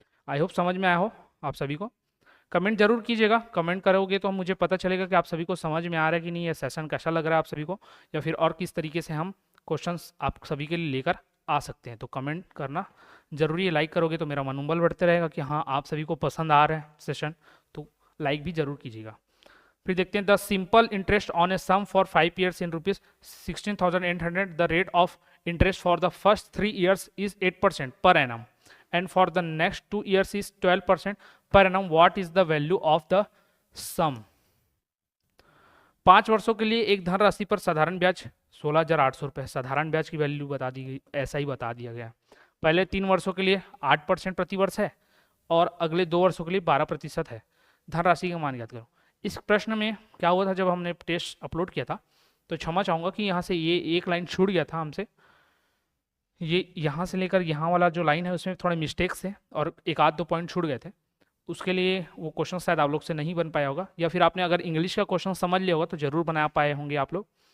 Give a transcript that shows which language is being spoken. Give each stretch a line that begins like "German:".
Hindi: I hope समझ में आया हो आप सभी को। कमेंट जरूर कीजिएगा, कमेंट करोगे तो मुझे पता चलेगा कि आप सभी को समझ में आ रहा है कि नहीं, ये सेशन कैसा लग रहा है आप सभी को, या फिर और किस तरीके से हम क्वेश्चंस आप सभी के लिए लेकर आ सकते हैं। तो कमेंट करना जरूरी है, लाइक करोगे तो मेरा मनोबल बढ़ते रहेगा कि हाँ आप सभी को पसंद आ रहा है सेशन, तो लाइक भी जरूर कीजिएगा।
English: फिर देखते हैं, the simple interest on a sum for 5 years in ₹16,800, the rate of interest for the first 3 years is 8% per annum, and for the next 2 years is 12% per annum. What is the value of the sum?
Hindi: 5 वर्षों के लिए एक धनराशि पर साधारण ब्याज 16,800 रुपये, साधारण ब्याज की वैल्यू बता दी गई, ऐसा ही बता दिया गया। पहले 3 वर्षों के लिए 8% प्रति वर्ष है, और अगले 2 वर्षों के लिए 12% है। धनराशि का मान याद करो। इस प्रश्न में क्या हुआ था, जब हमने टेस्ट अपलोड किया था, तो क्षमा चाहूँगा कि यहाँ से ये एक लाइन छूट गया था हमसे, ये यहाँ से लेकर यहाँ वाला जो लाइन है उसमें थोड़े मिस्टेक्स है, और एक आध 2 पॉइंट छूट गए थे, उसके लिए वो क्वेश्चन शायद आप लोग से नहीं बन पाया होगा, या फिर आपने अगर इंग्लिश का क्वेश्चन समझ लिया होगा तो ज़रूर बना पाए होंगे आप लोग।